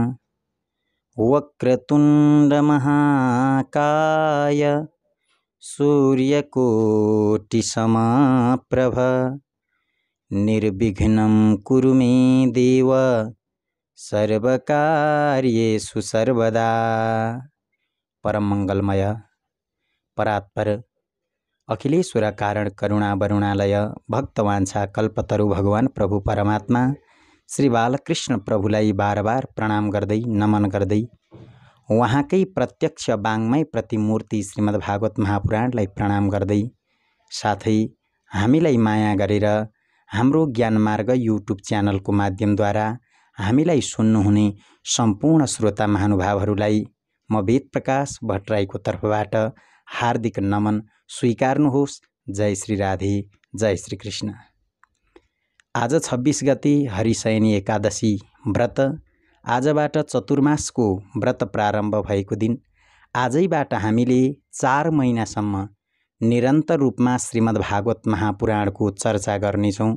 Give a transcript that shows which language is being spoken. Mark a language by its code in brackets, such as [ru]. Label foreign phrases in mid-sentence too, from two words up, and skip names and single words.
[sa] वक्रतुंड महाकाय सूर्यकोटि समप्रभ निर्विघ्नं कुरु मे देव सर्वकार्येषु सर्वदा। परम मंगलमय परात्पर अखिलेश्वर कारण करुणा वरुणालय भक्तवांछा कल्पतरु भगवान प्रभु परमात्मा [ne] श्री बालकृष्ण प्रभुलाई बार बार प्रणाम गर्दै नमन गर्दै उहाँकै प्रत्यक्ष वाङ्मय प्रतिमूर्ति श्रीमद्भागवत महापुराणलाई प्रणाम गर्दै साथै हामीलाई माया गरेर हाम्रो ज्ञानमार्ग युट्युब च्यानलको माध्यमद्वारा हामीलाई सुन्नुहुने सम्पूर्ण श्रोता महानुभावहरूलाई म वेदप्रकाश भट्टराईको तर्फबाट हार्दिक नमन स्वीकार्नुहोस्। जय श्री राधे, जय श्री कृष्ण। आज 26 गते हरिशयनी एकादशी व्रत, आजबाट चतुर्मासको व्रत प्रारम्भ भएको दिन। आजैबाट हामीले 4 महिनासम्म निरन्तर रूपमा श्रीमद्भागवत महापुराणको चर्चा गर्नेछौँ।